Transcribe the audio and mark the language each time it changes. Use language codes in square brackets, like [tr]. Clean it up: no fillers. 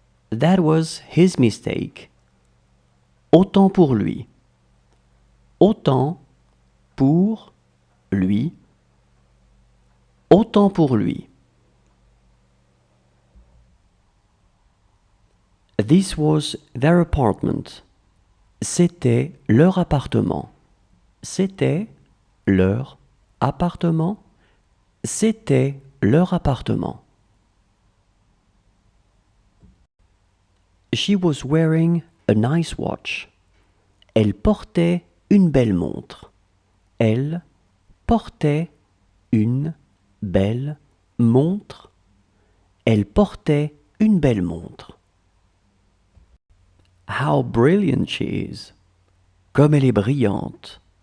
[en] That was his mistake. [fr] Autant pour lui. Autant pour lui. Autant pour lui. [en] This was their apartment. [fr] C'était leur appartement. C'était leur appartement. C'était leur appartement. [en] She was wearing a nice watch. [fr] Elle portait une belle montre. Elle portait une belle montre. Elle portait une belle montre. [en] How brilliant she is. [fr] Comme elle est brillante.